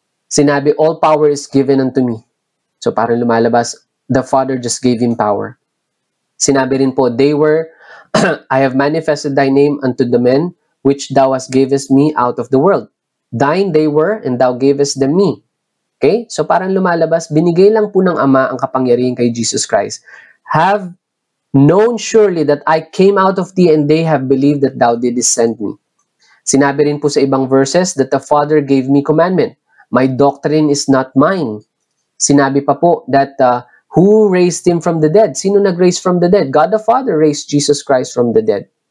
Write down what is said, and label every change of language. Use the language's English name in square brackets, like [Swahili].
[Filipino] Sinabi, [English] all power is given unto me. [Filipino] So parang lumalabas, [English] the Father just gave him power. [Filipino] Sinabi rin po, [English] they were, I have manifested thy name unto the men which thou hast gavest me out of the world. Thine they were, and thou gavest them me. Okay? [Filipino] So parang lumalabas, binigay lang po ng Ama ang kapangyarihan kay Jesus Christ. [English] Have known surely that I came out of thee, and they have believed that thou didst send me. [Filipino] Sinabi rin po sa ibang [English] verses that the Father gave me commandment. My doctrine is not mine. [Filipino] Sinabi pa po [English] that who raised him from the dead? [Filipino] Sino nag-raise [English] from the dead? God the Father raised Jesus Christ from the dead.